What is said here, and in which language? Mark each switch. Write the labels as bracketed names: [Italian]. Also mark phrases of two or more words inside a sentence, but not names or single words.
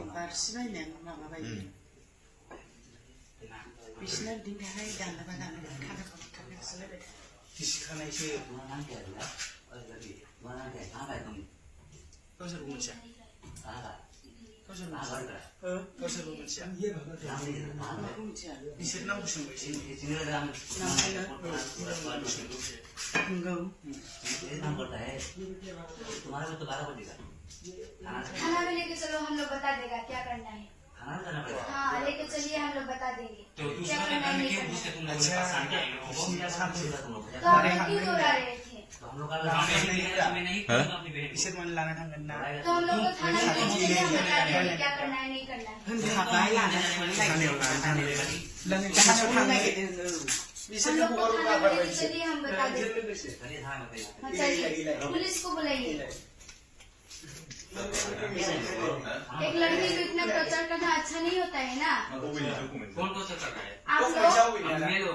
[Bodo] बारसिबायनाय माबाबाय बिसिना बिदिनि थाखाय दानलाबा दानलाय थाखासोलायबाय गिसिखानायसो गावसोरबो मोनथिया गावसोरबो मोनथिया बिसोर नामखौ सोंबायसै [Hindi] खाना भी लेके चलो हम लोग बता देगा क्या करना है हाँ लेके चलिए हम लोग बता देंगे क्या करना है नहीं करना तो आप लोग क्यों दोहरा रहे थे [Bodo] बिसोर माने लाना थांगोन ना [Hindi] तो हम लोग को खाना भी लेके चलिए हम बता देंगे क्या करना है नहीं करना है [Bodo] हाबाय लाना थांनायाव थांनाय [Hindi] हम लोग को खाना भी लेके चलिए हम बता देंगे हाँ चलिए पुलिस को बुलाइए एक लड़की को इतना प्रचार करना अच्छा नहीं होता है ना कौन टॉर्चर कर रहा है आप लोग